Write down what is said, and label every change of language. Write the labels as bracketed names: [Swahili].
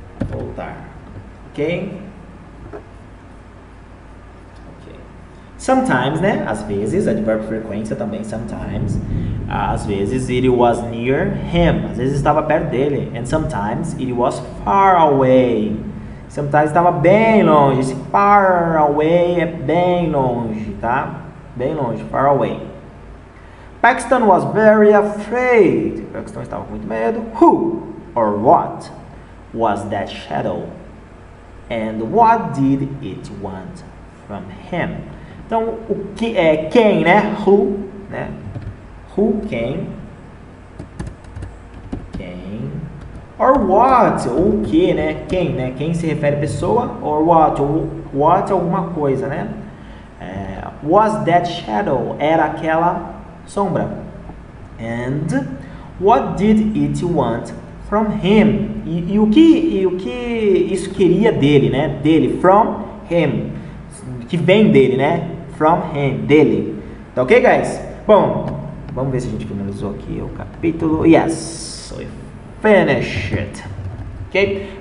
[Portuguese] Voltar. Ok? [English] Sometimes, né? [Portuguese] Às vezes, advérbio de frequência também, sometimes. Às vezes, [English] it was near him. [Portuguese] Às vezes estava perto dele. [English] And sometimes, it was far away. [Portuguese] Sometimes estava bem longe. Esse far away é bem longe, tá? Bem longe, [English] far away. Paxton was very afraid. [Portuguese] Paxton estava com muito medo. [English] Who or what was that shadow? And what did it want from him? [Portuguese] Então, o que é quem, né? Who, né? Who, quem? Quem? Or what, ou o que, né? Quem, né? Quem se refere a pessoa? Or what, ou what, alguma coisa, né? [English] Was that shadow? [Portuguese] Era aquela sombra. [English] And what did it want from him? [Portuguese] E o que isso queria dele, né? Dele, from him. Que vem dele, né? From him, dele. Tá ok, guys? Bom, vamos ver se a gente finalizou aqui o capítulo. [English] Yes, we finished it. Ok?